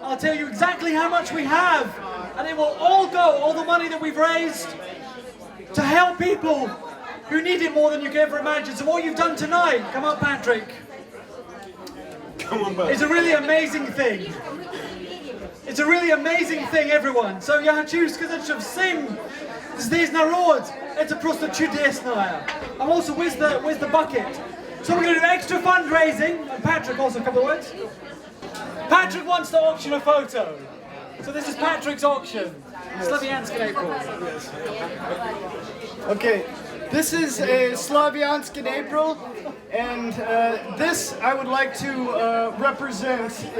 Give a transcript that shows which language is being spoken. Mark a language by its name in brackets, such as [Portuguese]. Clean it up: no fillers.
[English] I'll tell you exactly how much we have, and it will all go, all the money that we've raised, to help people who need it more than you can ever imagine. So what you've done tonight, come on Patrick, it's a really amazing thing. It's a really amazing thing, everyone. [Russian] So я хочу сказать, что всем здесь народ, это просто чудесное. [English] And also, where's the bucket? So we're going to do extra fundraising. And Patrick, also a couple of words. Patrick wants to auction a photo. So this is Patrick's auction. Slavyansk in April. Okay, this is Slavyansk in April, and this I would like to represent.